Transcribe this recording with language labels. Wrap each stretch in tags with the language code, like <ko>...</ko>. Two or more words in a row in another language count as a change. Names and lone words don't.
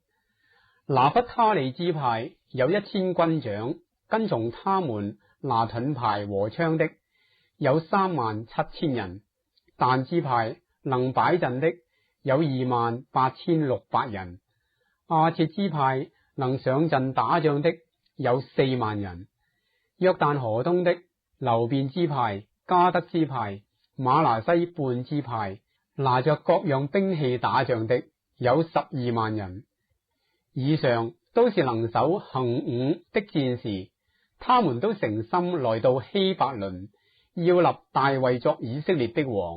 <zh>拿弗他利支派有1000軍長，跟從他們拿盾牌和槍的有37000人。但支派能擺陣的有28600人。亞設支派能上陣打仗的有40000人。約旦河東的流便支派、迦得支派、瑪拿西半支派，拿着各樣兵器打仗的有120000人。以上都是能手行伍的戰士，他們都誠心來到希伯崙，要立大衛作以色列的王。</zh>